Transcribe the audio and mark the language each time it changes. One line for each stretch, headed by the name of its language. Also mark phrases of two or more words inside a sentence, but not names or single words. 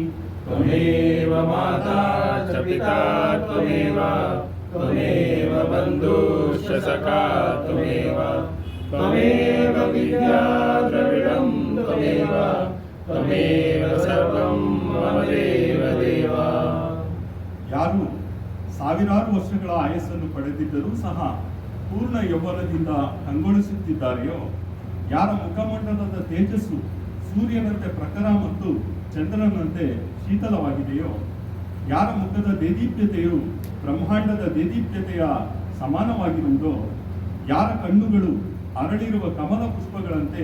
Sanskrit: ತ್ವಮೇವ ಮಾತಾ ಚ ಪಿತಾ ತ್ವಮೇವ ತ್ವಮೇವ ಬಂಧುಶ್ಚ ಸಖಾ ತ್ವಮೇವ ತ್ವಮೇವ ವಿದ್ಯಾ ದ್ರವಿಡಂ ತ್ವಮೇವ ತ್ವಮೇವ ಸರ್ವಂ ಮಮ ದೇವ ದೇವ.
Kannada: ಯಾರು ಸಾವಿರಾರು ವರ್ಷಗಳ ಆಯಸ್ಸನ್ನು ಪಡೆದಿದ್ದರೂ ಸಹ ಪೂರ್ಣ ಯೌವನದಿಂದ ಕಂಗೊಳಿಸುತ್ತಿದ್ದಾರೆಯೋ, ಯಾರ ಮುಖಮಂಡಲದ ತೇಜಸ್ಸು ಸೂರ್ಯನಂತೆ ಪ್ರಖರ ಮತ್ತು ಚಂದ್ರನಂತೆ ಶೀತಲವಾಗಿದೆಯೋ, ಯಾರ ಮುಖದ ದೇದೀಪ್ಯತೆಯು ಬ್ರಹ್ಮಾಂಡದ ದೇದೀಪ್ಯತೆಯ ಸಮಾನವಾಗಿರುವುದೋ, ಯಾರ ಕಣ್ಣುಗಳು ಅರಳಿರುವ ಕಮಲ ಪುಷ್ಪಗಳಂತೆ